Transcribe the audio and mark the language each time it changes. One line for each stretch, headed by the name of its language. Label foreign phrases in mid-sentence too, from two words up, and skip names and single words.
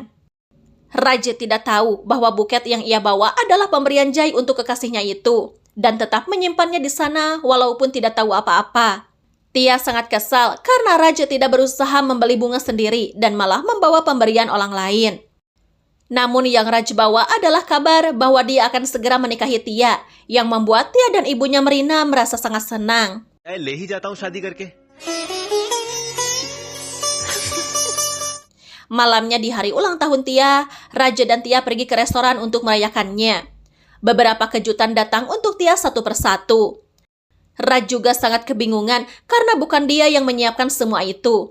Indonesian: Raj tidak tahu bahwa buket yang ia bawa adalah pemberian Jai untuk kekasihnya itu, dan tetap menyimpannya di sana walaupun tidak tahu apa-apa. Tia sangat kesal karena Raj tidak berusaha membeli bunga sendiri dan malah membawa pemberian orang lain. Namun yang Raj bawa adalah kabar bahwa dia akan segera menikahi Tia, yang membuat Tia dan ibunya Marina merasa sangat senang.
Hindi: ले ही जाता हूँ शादी करके.
Indonesian: Malamnya di hari ulang tahun Tia, Raja dan Tia pergi ke restoran untuk merayakannya. Beberapa kejutan datang untuk Tia satu persatu. Raj juga sangat kebingungan karena bukan dia yang menyiapkan semua itu.